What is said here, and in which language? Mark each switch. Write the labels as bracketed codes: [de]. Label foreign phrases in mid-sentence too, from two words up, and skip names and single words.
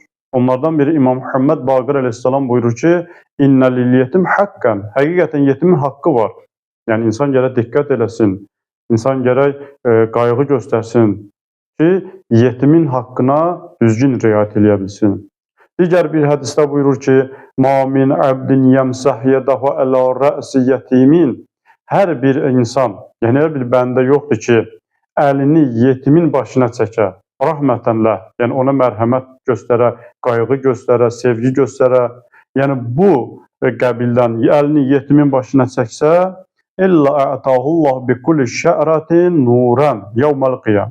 [az] Onlardan biri İmam Muhammed Baqir əleyhissalam buyurur ki, [ar] إن لليتيم حقا, [az] həqiqətən yetimin haqqı var. Yəni, insan gərək diqqət eləsin, insan gərək qayğı göstərsin ki, yetimin haqqına düzgün riayət eləyə bilsin. Digər bir hədisdə buyurur ki, [ar] مَا مِنْ عَبْدٍ يَمْسَحْ يَدَهُ أَلَى رَأْسِ يَتِيمٍ [az] Hər bir insan, yəni hər bir bəndə yoxdur ki, əlini yetimin başına çəkə, rəhmətənlə, yəni ona mərhəmət göstərə, qayğı göstərə, sevgi göstərə, yəni bu qəbildən əlini yetimin başına çəksə, [ar] إلا أعطاه الله بكل شعرة نورا يوم القيامة.